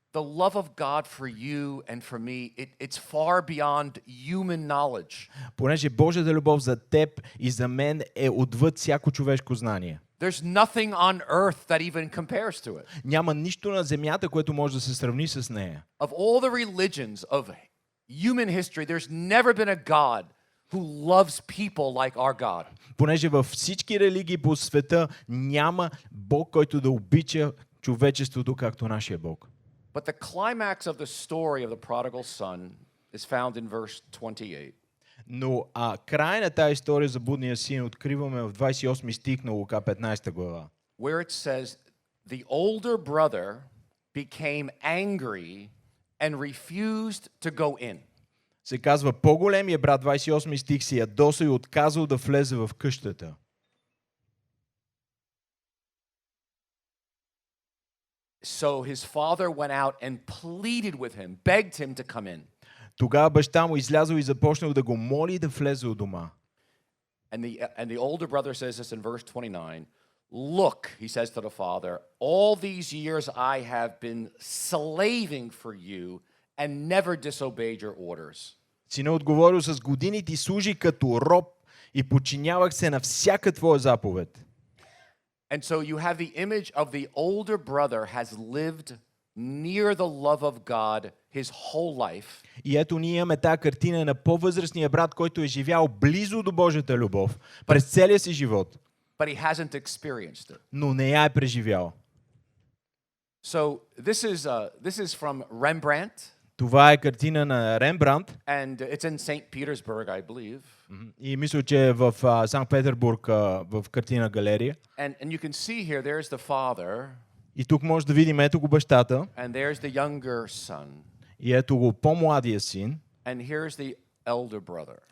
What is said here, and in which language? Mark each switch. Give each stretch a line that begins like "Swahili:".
English: The love of God for you and for me, it's far beyond human knowledge.
Bulgarian: Понеже Божията любов за теб и за мен е отвъд всяко човешко знание.
English: There's nothing on earth that even compares to it.
Bulgarian: Няма нищо на земята, което може да се сравни с нея.
English: Of all the religions of human history, there's never been a God who loves people like our God.
Bulgarian: Понеже във всички религии по света няма Бог, който да обича човечеството както нашия Бог.
English: But the climax of the story of the prodigal son is found in verse 28.
Bulgarian: Но края на тази история за блудния син откриваме в 28 стих на Лука 15 глава.
English: Where it says, the older brother became angry and refused to go in.
Bulgarian: Се казва, по-големия брат, 28 стих, се ядоса и отказал да влезе в къщата.
English: So his father went out and pleaded with him, begged him to come in.
Bulgarian: Тогава баща му излязъл и започнал да го моли да влезе у дома.
English: And the older brother says this in verse 29. Look, he says to the father, all these years I have been slaving for you and never disobeyed your orders.
Bulgarian: Сина отговорил: с години ти служи като роб и подчинявах се на всяка твоя заповед.
English: And so you have the image of the older brother has lived near the love of God his whole life.
Bulgarian: И ето ние имаме тази картина на по-възрастния брат, който е живял близо до Божията любов през целия си живот,
English: But he hasn't experienced it.
Bulgarian: но не я е преживял.
English: So this is from Rembrandt,
Bulgarian: Това е картина на Рембрандт
English: and it's in St. Petersburg, I believe.
Bulgarian: и мисля, че е в Санкт-Петербург в картина галерия.
English: And you can see here, there's the father,
Bulgarian: И тук може да видим ето го бащата
English: and there's the younger son,
Bulgarian: и ето го по-младия син
English: and here's the elder brother.